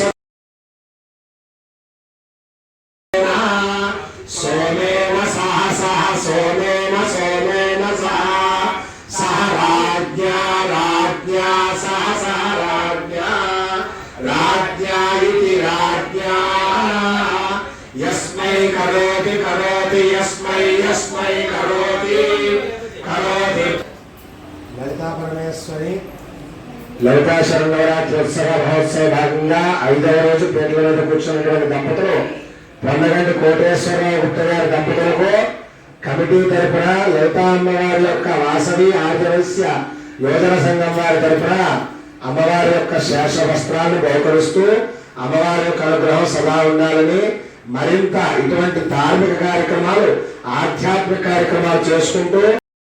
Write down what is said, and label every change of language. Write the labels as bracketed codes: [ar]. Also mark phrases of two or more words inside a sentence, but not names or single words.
[sa] सोमेन सह सह सोमेन सोमेन सह सह राज्ञा राज्ञा सह सह राज्ञा राज्ञा इति राज्ञा यस्मै करोति करोति यस्मै यस्मै करोति [te] పరమేశ్వరి లలితా శరణవరాత్రోత్సవ మహోత్సవ భాగంగా 5వ రోజు పీటల మీద కూర్చున్నటువంటి దంపతులు పొన్నగంటి కోటేశ్వరరావు గుప్త గారి దంపతులకు కమిటీ తరపున లలితా అమ్మవారి యొక్క వాసవి ఆర్యవైశ్య యోజన సంఘం వారి తరపున అమ్మవారి యొక్క శేష వస్త్రాన్ని బహుకరిస్తూ అమ్మవారి యొక్క అనుగ్రహం సదా ఉండాలని మరింత ఇటువంటి ధార్మిక కార్యక్రమాలు ఆధ్యాత్మిక కార్యక్రమాలు చేసుకుంటూ